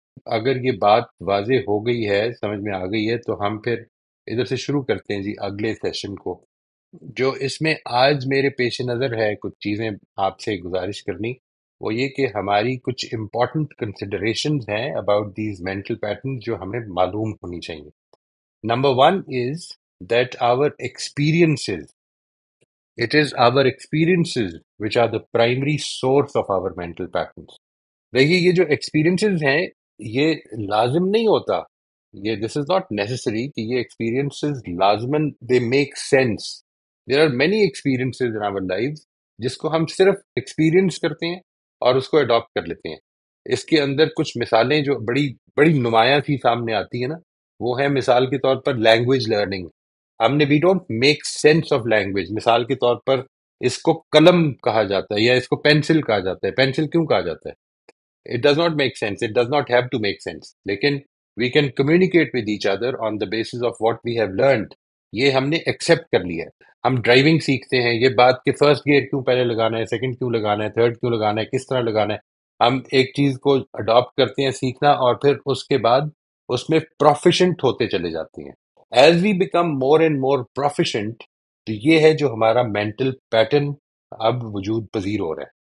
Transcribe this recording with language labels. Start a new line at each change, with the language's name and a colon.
Hindi: अगर ये बात वाज़ेह हो गई है, समझ में आ गई है, तो हम फिर इधर से शुरू करते हैं जी अगले सेशन को। जो इसमें आज मेरे पेश नज़र है कुछ चीज़ें आपसे गुजारिश करनी, वो ये कि हमारी कुछ इम्पॉर्टेंट कंसिडरेशंस हैं
English: about these mental pattern
Hindi: जो हमें मालूम होनी चाहिए।
English: Number one is that our experiences, it is our experiences which are the primary source of our mental patterns.
Hindi: देखिए, ये जो एक्सपीरियंसेस हैं, ये लाजिम नहीं होता, ये
English: this is not necessary
Hindi: कि ये experiences लाजमन
English: They make sense. There are many experiences in our lives
Hindi: जिसको हम सिर्फ एक्सपीरियंस करते हैं और उसको अडॉप्ट कर लेते हैं। इसके अंदर कुछ मिसालें जो बड़ी बड़ी नुमायां सी सामने आती है ना, वो है मिसाल के तौर पर लैंग्वेज लर्निंग। हमने
English: We don't make sense of language.
Hindi: मिसाल के तौर पर इसको कलम कहा जाता है या इसको पेंसिल कहा जाता है। पेंसिल क्यों कहा जाता है?
English: It does not make sense. It does not have to make sense. लेकिन we can communicate with each other on the basis of what we have learned.
Hindi: ये हमने एक्सेप्ट कर लिया है। हम ड्राइविंग सीखते हैं, ये बात कि फर्स्ट गियर क्यों पहले लगाना है, सेकंड क्यों लगाना है, थर्ड क्यों लगाना है, किस तरह लगाना है। हम एक चीज को अडॉप्ट करते हैं सीखना, और फिर उसके बाद उसमें प्रोफिशेंट होते चले जाते हैं।
English: as we become more and more proficient,
Hindi: तो ये है जो हमारा मेंटल पैटर्न अब वजूद पजीर हो रहा है।